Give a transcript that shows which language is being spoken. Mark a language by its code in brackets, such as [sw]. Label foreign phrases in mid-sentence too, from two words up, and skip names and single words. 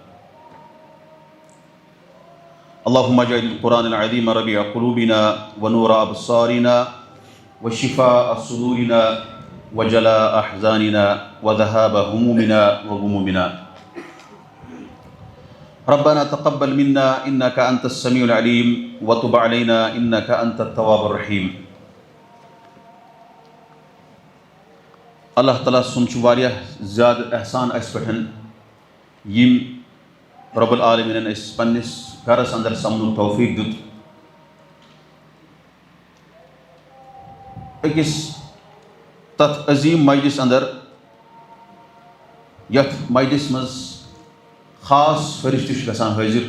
[ar] اللهم اجعل القرآن العظيم ربيع قلوبنا ونور أبصارنا وشفاء صدورنا وجلاء أحزاننا وذهاب همومنا وغمومنا. ربنا تقبل منا إنك أنت السميع العليم وتب علينا إنك أنت التواب الرحيم. [ks] اللہ تعالیٰ سُنٛد چھُ واریاہ زیادٕ احسان اَسہِ پٮ۪ٹھ یِم رۄب العالمیٖنن اَسہِ پنٛنِس گرس انٛدر سمنُک توفیٖق دیُت. أکِس تَتھ عظیٖم مجلس انٛدر یَتھ مجلس منٛز خاص فرشتہٕ چھِ گژھان حٲضِر.